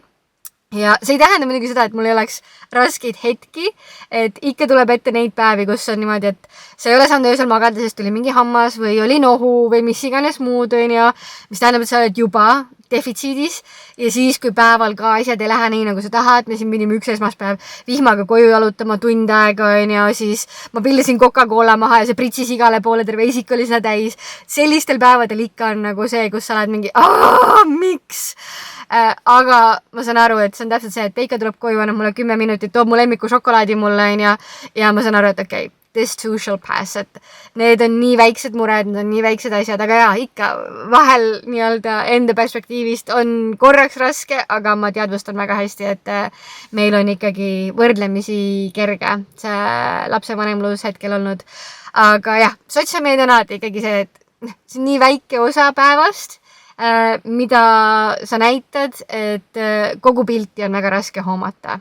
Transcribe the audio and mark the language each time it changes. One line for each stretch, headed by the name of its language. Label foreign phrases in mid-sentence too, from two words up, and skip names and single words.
Estonian: Ja see ei tähenda muidugi seda, et mul ei oleks raskeid hetki, et ikka tuleb ette neid päevi, kus on niimoodi, et sa ei ole saanud öösel magada, sest tuli mingi hammas või oli nohu või mis iganes muud, mis tähendab, et sa oled juba defitsiidis ja siis, kui päeval ka asjad ei lähe nii, nagu sa tahad, me siin pidime üks esmaspäev vihmaga koju jalutama tund aega, siis ma pillisin Coca-Cola maha ja see pritsis igale poole, terve isik oli seda täis. Sellistel päevadel ikka on nagu see, kus sa oled mingi, miks? Aga ma saan aru, et see on täpselt see, et Peika tuleb koju, annab mulle 10 minutit, toob mu lemmiku šokolaadi mulle ja ma saan aru, et okei,
English: this too shall pass,
Estonian: et need on nii väiksed mured, need on nii väiksed asjad, aga jaa, ikka vahel nii-öelda enda perspektiivist on korraks raske, aga ma teadvustan väga hästi, et meil on ikkagi võrdlemisi kerge see lapsevanemlus hetkel olnud. Aga jah, sotsiaalmeedia on alati ikkagi see, et see on nii väike osa päevast, mida sa näitad, et kogu pilti on väga raske hoomata.